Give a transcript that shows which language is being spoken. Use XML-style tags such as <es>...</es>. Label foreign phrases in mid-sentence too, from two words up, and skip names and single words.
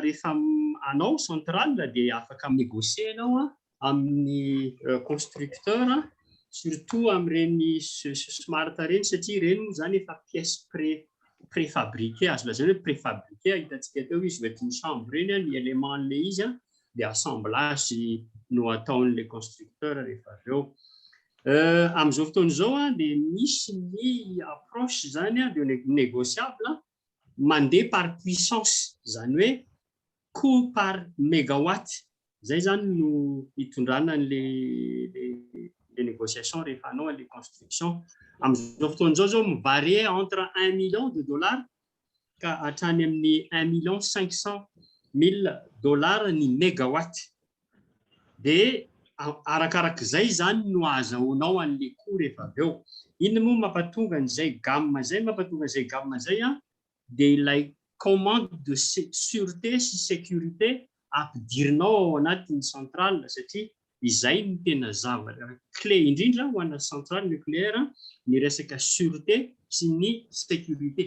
<mg>rehefa anao centrale dia afaka négocier anao amin'ny</mg> <fr>constructeur surtout</fr> <mg>amin'ireny smart reny satria reny moa zany efa</mg> <fr>pièce préfabriquée</fr> <mg>azo lazaina hoe préfabriqué hitantsika teo izy ohatry ny chambre reny ny élément le izy dia assemblage no ataon'le constructeur rehefa avy eo. Amin'izao fotoana izao dia misy ny approche zany</mg> <fr>de négociable</fr> <mg>mandeha</mg> <fr>par puissance</fr> <mg>zany hoe</mg> <fr>coût par mégawatt.</fr> <mg>Zay zany no hitondrana</mg> <fr>les négociations</fr> <mg>rehefa anao</mg> <fr>les constructions.</fr> <mg>Amin'izao fotoana izao mivarie</mg> <fr>entre 1 million de dollars</fr> <mg>ka hatrany amin'ny 1 500 000 $, ny mégawatt. Dia arakarak'izay zany no azahoanao an'le coût rehefa avy eo. Inona moa mampatonga an'izay gamme zay, mampatonga an'izay gamme zay dia ilay</mg> <fr>commande de sûreté</fr> <mg>sy sécurité ampidirinao ao anatin'ny centrale, satria izay no tena zavatra clé indrindra ho ana</mg> <fr>centrale nucléaire,</fr> <mg>ny resaka sûreté sy ny sécurité.</mg>